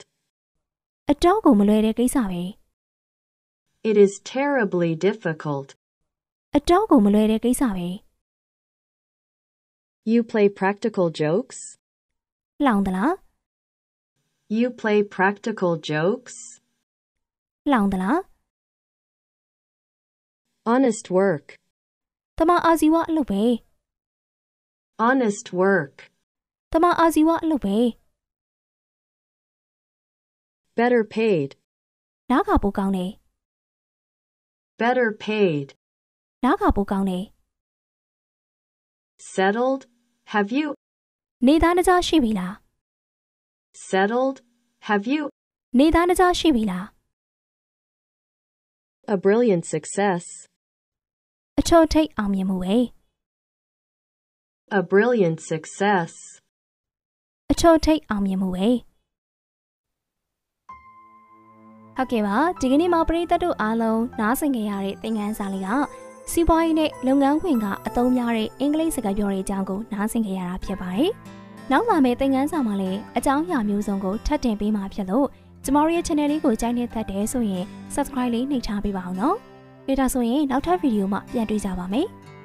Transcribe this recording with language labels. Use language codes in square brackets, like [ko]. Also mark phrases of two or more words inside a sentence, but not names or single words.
[my] အတော့ကိုမလွယ်တဲ့ကိစ္စပဲ [en] It is terribly difficult. [my] အတော့ကိုမလွယ်တဲ့ကိစ္စပဲ [en] You play practical jokes? [my] လောင်သလား [en] You play practical jokes? [my] လောင်သလား [en] Honest work. [my] တမအာဇီဝအလုပ်ပဲ [en] Honest work. [my] တမအာဇီဝအလုပ်ပဲ [en] Better paid. [my] နားခါပိုကောင်းတယ် [en] Better paid. [my] နားခါပိုကောင်းတယ် [en] Settled? Have you? [my] နေသားတကြားရှိပြီလား [en] Settled? Have you? [my] နေသားတကြားရှိပြီလား [en] A brilliant success. [my] အချို့ထိတ်အောင်မြင်မှုပဲ [en] A brilliant success. [my] အချို့ထိတ်အောင်မြင်မှုပဲဟုတ်ကဲ့ပါဒီကနေ့မှာပရိသတ်တို့အားလုံးနားဆင်ကြရတဲ့သင်ခန်းစာလေးကစီးပွားရေးနဲ့လုပ်ငန်းခွင်ကအသုံးများတဲ့အင်္ဂလိပ်စကားပြောတဲ့အကြောင်းကိုနားဆင်ကြရတာဖြစ်ပါတယ်။နောက်လာမယ့်သင်ခန်းစာမှာလည်းအကြောင်းအရာမျိုးစုံကိုထပ်တင်ပေးမှာဖြစ်လို့ကျမတို့ရဲ့ channel လေးကိုကြိုက်နေသက်တယ်ဆိုရင် subscribe လေးနှိပ်ထားပေးပါအောင်နော်။ဒါဆိုရင်နောက်ထပ်ဗီဒီယိုမှာပြန်တွေ့ကြပါမယ်။